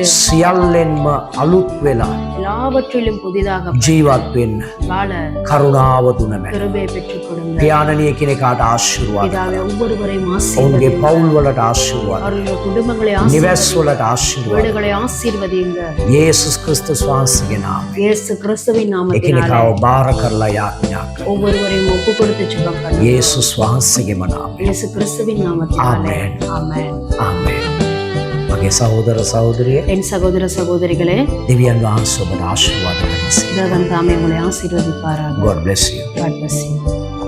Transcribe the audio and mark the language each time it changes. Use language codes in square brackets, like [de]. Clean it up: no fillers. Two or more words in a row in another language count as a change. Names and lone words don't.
[si] සියල්ලෙන්ම අලුත් වෙලා [ta] எல்லாவற்றிலும் புதிதாக [si] ජීවත් වෙන්න [ta] வாழ [si] කරුණාව දුන මැන. [ta] கிருபையை பெற்றுக் கொடுங்கள். [si] පියාණනි එකිනෙකාට ආශිර්වාද. [ta] பிதாவே, ஒவ்வொருவரையும் [si] ඔවුන්ගේ [ta] ஆசீர்வதிங்க. [si] පවුල් වලට ආශිර්වාද. [ta] அவர்களுடைய குடும்பங்களை [si] නිවැස් [ta] ஆசீர்வதிங்க. [si] වලට ආශිර්වාද. [ta] வீடுகளை ஆசீர்வதிங்க. [si] යේසුස් ක්‍රිස්තුස් වහන්සේගේ නාමයෙන් [ta] இயேசு கிறிஸ்துவின் நாமத்தினாலே [si] එකිනෙකාව බාර කරලා යාඥා කරනවා. [ta] ஒவ்வொருவரையும் ஒப்பு கொடுத்து ஜெபம் பண்ணுங்க. [si] යේසුස් වහන්සේගේම නාමයෙන්. [ta] இயேசு கிறிஸ்துவின் நாமத்தினாலே ஆமென். ஆமென். [si] ආමේන්. මගේ සහෝදර සහෝදරිය [ta] என் சகோதர சகோதரிகளே, [si] දෙවියන් වහන්සේ ඔබට ආශිර්වාද කරනසේ. [ta] தேவன் தாமே உங்களை ஆசீர்வதிப்பாராக. [en] God bless you. God bless you.